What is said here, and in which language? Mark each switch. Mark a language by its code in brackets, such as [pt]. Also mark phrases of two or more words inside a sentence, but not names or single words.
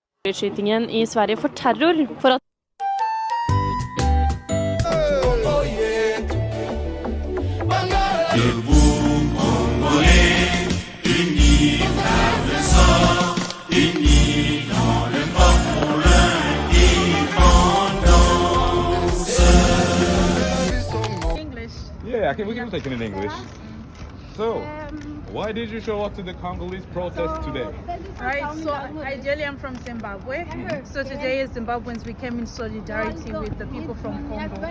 [no] Skytingen I Sverige for terror for at [fr] Debout Congolais, unis par le sang, unis dans le fort pour l'indépendance. [en] English. Yeah, we can take it in English. So, why did you show up to the Congolese protest today? Right, so ideally I'm from Zimbabwe. So today as Zimbabweans we came in solidarity with the people from Congo.